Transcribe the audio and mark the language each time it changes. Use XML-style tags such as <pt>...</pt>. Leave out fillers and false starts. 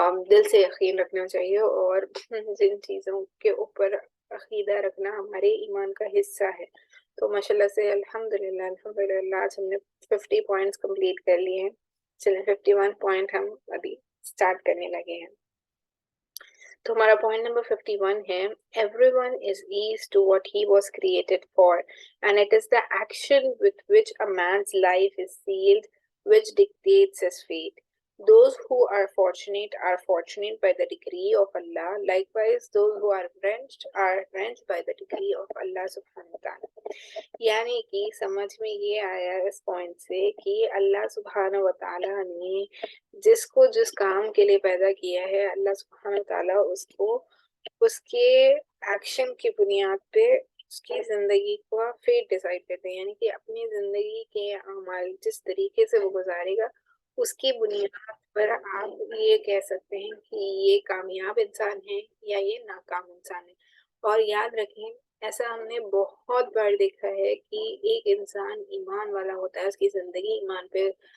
<ur>دل سے یقین رکھنا چاہیے، اور جن چیزوں کے اوپر عقیدہ رکھنا ہمارے ایمان کا حصہ ہے۔ تو ماشاءاللہ سے الحمدللہ آج ہم نے 50 پوائنٹس کمپلیٹ کر لیے ہیں۔ چلیں 51 پوائنٹ ہم ابھی سٹارٹ کرنے لگے ہیں۔ تو ہمارا پوائنٹ نمبر 51 ہے</ur> <en>everyone is eased to what he was created for and it is the action with which a man's life is sealed which dictates his fate. Those who are fortunate by the decree of Allah. Likewise, those who are wrenched by the decree of Allah subhanahu wa ta'ala.</en> <ur>یعنی کہ سمجھ میں یہ آیا اس point سے کہ اللہ سبحانہ و تعالیٰ نے جس کو جس کام کے لیے پیدا کیا ہے، اللہ سبحانہ و تعالیٰ اس کو اس کے ایکشن کی بنیاد پہ اس کی زندگی کو فیٹ ڈیسائیڈ کرتے ہیں، یعنی کہ اپنی زندگی کے اعمال جس طریقے سے وہ گزارے گا اس کی بنیاد پر آپ یہ کہہ سکتے ہیں کہ یہ کامیاب انسان ہے یا یہ ناکام انسان ہے۔ اور یاد رکھیں ایسا ہم نے بہت بار دیکھا ہے کہ ایک انسان ایمان والا ہوتا ہے، اس کی زندگی ایمان پہ</ur>